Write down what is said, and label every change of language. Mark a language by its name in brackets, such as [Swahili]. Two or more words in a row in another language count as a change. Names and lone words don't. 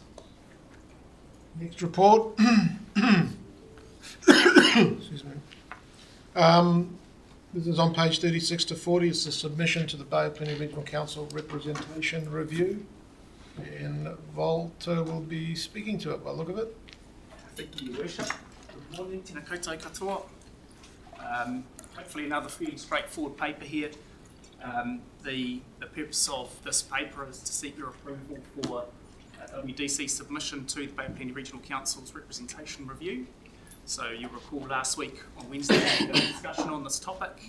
[English] Next report. Excuse me. This is on page 36 to 40. It's the submission to the Bay of Plenty Regional Council Representation Review. And Volta will be speaking to it by the look of it. Thank you, Your Worship. Good morning, [Māori] tēnā koutou katoa. [English] Hopefully another fairly straightforward paper here. The purpose of this paper is to seek your approval for WDC submission to the Bay of Plenty Regional Council's Representation Review. So you'll recall last week on Wednesday we had a discussion on this topic.